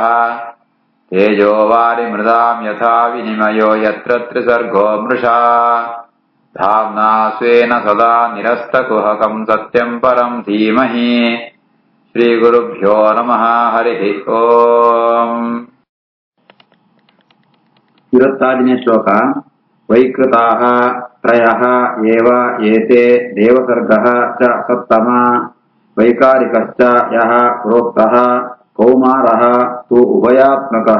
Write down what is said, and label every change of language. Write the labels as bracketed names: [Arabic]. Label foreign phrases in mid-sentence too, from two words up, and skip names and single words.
[Sanskrit] तेजो वारिमृदाम् यथा विनिमयो यत्र त्रिसर्गो मृषा धाम्ना स्वेन सदा निरस्तकुहकम् सत्यम् परम् धीमहि। श्रीगुरुभ्यो नमः। हरिः ओम्। [Kannada] 26ನೇ ಶ್ಲೋಕ. [Sanskrit] ವೈಕೃತಾಃ ತ್ರಯಃ ಏವ ಏತೆ ದೇವಸರ್ಗಃ ಚ ಸತ್ತಮ ವೈಕಾರಿಕಶ್ಚ ಯಃ ಪ್ರೋಕ್ತಃ ಕೌಮಾರಃ ತು ಉಭಯಾತ್ಮಕಃ.